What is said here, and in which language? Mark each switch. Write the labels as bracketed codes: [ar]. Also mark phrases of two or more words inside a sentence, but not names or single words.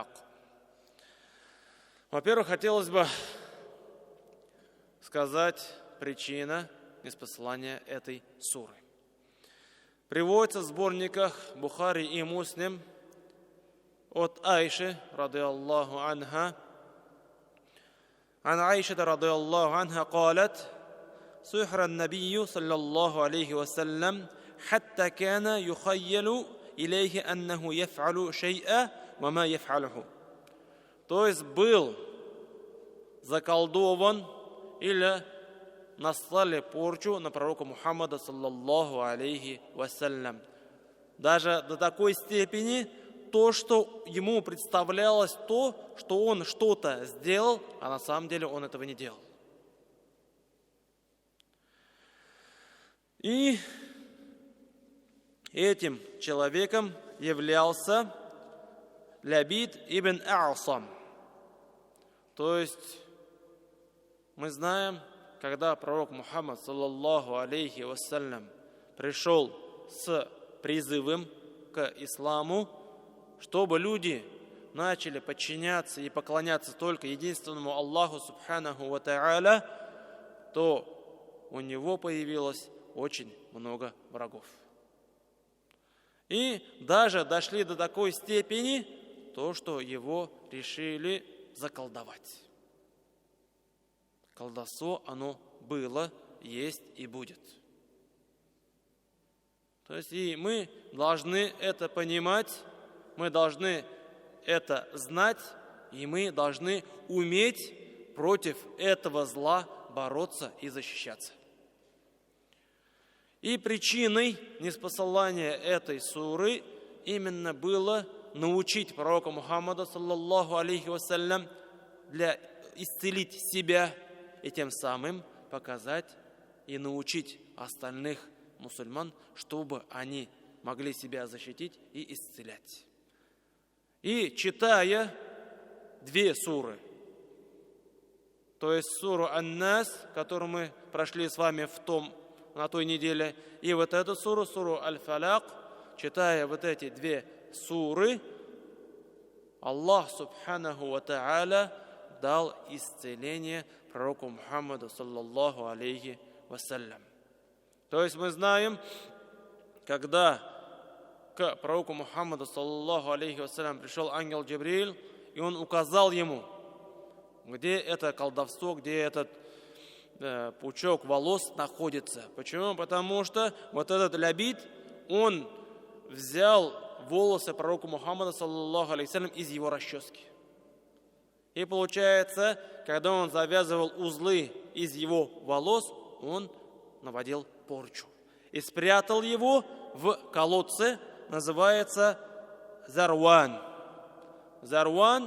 [ru] Во-первых, хотелось бы сказать причину ниспослания этой суры. Приводится в сборниках Бухари и Муслим от Айши, [ar] رضي الله عنها. عن عائشة رضي الله عنها قالت: سحر النبي صلى الله عليه وسلم حتى كان يخيل إليه أنه يفعل شيئا وما يفعله. [ru] То есть был заколдован или наслали порчу на пророка Мухаммада [ar] صلى الله عليه وسلم. [ru] Даже до такой степени, то, что ему представлялось то, что он что-то сделал, а на самом деле он этого не делал. И этим человеком являлся Лябид ибн А'сам. То есть мы знаем, когда пророк Мухаммад [ar] صلى الله عليه وسلم [ru] пришел с призывом к исламу, чтобы люди начали подчиняться и поклоняться только единственному Аллаху [ar] سبحانه وتعالى, [ru] то у него появилось очень много врагов. И даже дошли до такой степени, то, что его решили заколдовать. Колдовство, оно было, есть и будет. То есть и мы должны это понимать, мы должны это знать, и мы должны уметь против этого зла бороться и защищаться. И причиной ниспослания этой суры именно было научить пророка Мухаммада [ar] صلى الله عليه وسلم [ru] для исцелить себя и тем самым показать и научить остальных мусульман, чтобы они могли себя защитить и исцелять. И читая две суры, то есть суру Ан-Нас, которую мы прошли с вами на той неделе, и вот эту суру, суру Аль-Фаляк, читая вот эти две суры, Аллах [ar] سبحانه وتعالى [ru] дал исцеление пророку Мухаммаду [ar] صلى الله عليه وسلم. [ru] То есть мы знаем, когда к пророку Мухаммаду [ar] صلى الله عليه وسلم [ru] пришел ангел Джибриль, и он указал ему, где это колдовство, где этот пучок волос находится. Почему? Потому что вот этот Лябид, он взял волосы пророка Мухаммада [ar] صلى الله عليه وسلم [ru] из его расчески. И получается, когда он завязывал узлы из его волос, он наводил порчу. И спрятал его в колодце, называется Зарван. Зарван.